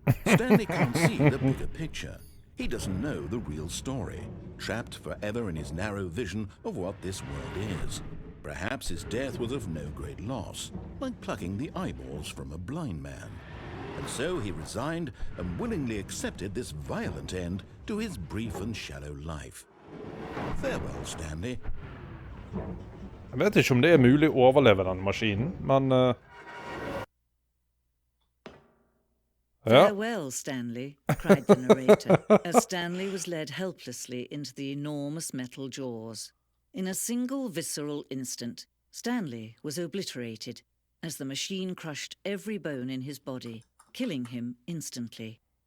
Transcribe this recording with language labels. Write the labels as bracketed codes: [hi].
[en] Stanley can't see the bigger picture. He doesn't know the real story, trapped forever in his narrow vision of what this world is. Perhaps his death was of no great loss, like plucking the eyeballs from a blind man. And so he resigned and willingly accepted this violent end to his brief and shallow life. Farewell, Stanley. [no] Jeg vet ikke om det er mulig å overleve den maskinen, men... [en] Farewell, Stanley, cried the narrator, as Stanley was led helplessly into the enormous metal jaws. In a single visceral instant, Stanley was obliterated, as the machine crushed every bone in his body, killing him instantly.